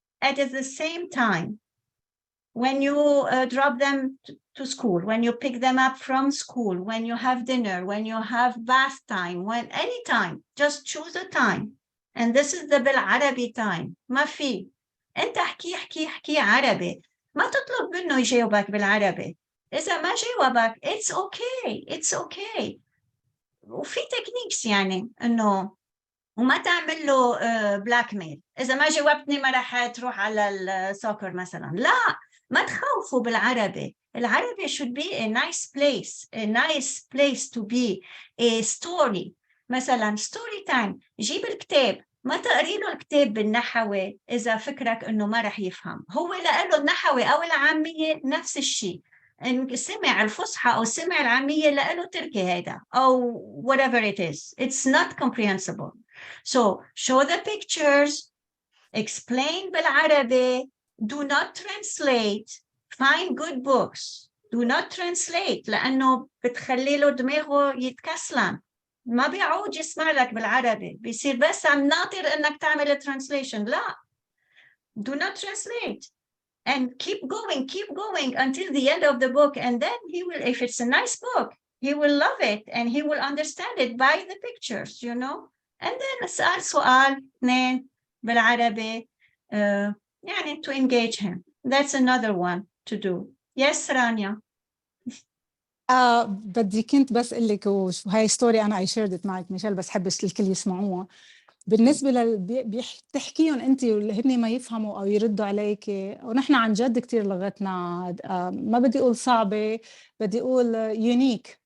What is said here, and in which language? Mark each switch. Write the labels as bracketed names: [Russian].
[English] At the same time, when you drop them to school, when you pick them up from school, when you have dinner, when you have bath time, any time, just choose a time. And this is the بالعربي time. [Arabic] ما في. أنت احكي عربي. ما تطلب منه يجاوبك بالعربي. إذا ما جاوبك, [English] it's okay. [Arabic] وفي تكنيكس يعني إنه وما تعمل له بلاك ميل. إذا ما جاوبتني ما راح تروح على السوكر مثلا. لا، ما تخوفوا بالعربي. [English] العربي should be a nice place to be. A story مثلا story time. [Arabic] جيب الكتاب، ما تقري له الكتاب بالنحوي إذا فكرك إنه ما راح يفهم. هو لقاله النحوي أو العامية نفس الشيء. إن سمع الفصحى أو سمع العامية لقاله تركي هذا أو whatever it is. [English] It's not comprehensible. So show the pictures, explain بالعربي, do not translate, find good books, do not translate [Arabic] لأنه بتخلي له دماغه يتكسلن. ما بيعود يسمع لك بالعربي، بيصير بس عم ناطر إنك تعمل translation. لا، [English] do not translate. And keep going until the end of the book. And then he will, if it's a nice book, he will love it and he will understand it by the pictures, And then [Arabic] اسأل سؤال اثنين بالعربي يعني [English] to engage him. That's another one to do. Yes, Rania. [Arabic] بدي كنت بس أقول لك وهاي ستوري أنا [English] I shared it [Arabic] معك ميشيل، بس حبش الكل يسمعوها. بالنسبة بتحكيهم أنت وهن ما يفهموا أو يردوا عليك، ونحن عن جد كتير لغتنا ما بدي أقول صعبة، بدي أقول يونيك.